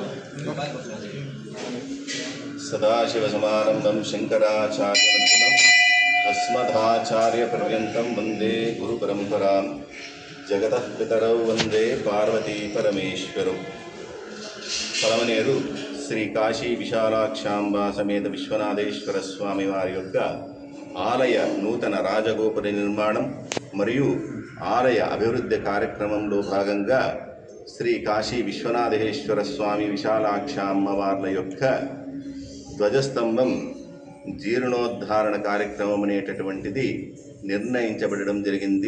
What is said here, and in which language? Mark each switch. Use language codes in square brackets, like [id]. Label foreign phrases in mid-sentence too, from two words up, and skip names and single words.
[sa] सदाशिवसमारम्भं शङ्कराचार्यमध्यमम् अस्मदाचार्यपर्यन्तं वन्दे गुरुपरम्परां जगतः पितरौ वन्दे पार्वती परमेश्वरौ। [te] పలమనేరు శ్రీ కాశీ విశాలాక్షాంబ సమేత విశ్వనాథేశ్వర స్వామి వారి యొక్క ఆలయ నూతన రాజగోపుర నిర్మాణం మరియు ఆలయ అభివృద్ధి కార్యక్రమంలో భాగంగా శ్రీ కాశీ విశ్వనాథేశ్వర స్వామి విశాలాక్షాంబ వార్ల యొక్క ధ్వజస్తంభం జీర్ణోద్ధారణ కార్యక్రమం అనేటటువంటిది నిర్ణయించబడడం జరిగింది.